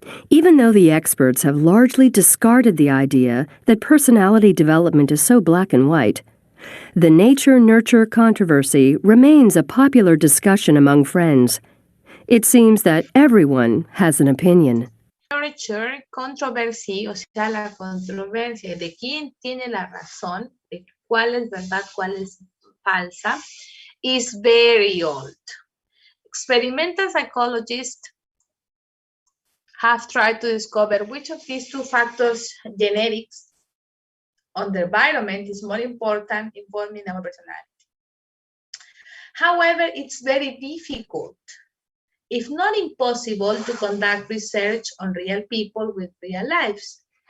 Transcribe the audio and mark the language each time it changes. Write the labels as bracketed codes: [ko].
[en] Even though the experts have largely discarded the idea that personality development is so black and white, the nature-nurture controversy remains a popular discussion among friends. It seems that everyone has an opinion. Nurture controversy, [es] o sea, la controversia de quién tiene la razón, de cuál es verdad, cuál es falsa, [en] is very old. Experimental psychologists have tried to discover which of these two factors, genetics or the environment, is more important in forming our personality. However, it's very difficult, if not impossible, to conduct research on real people with real lives.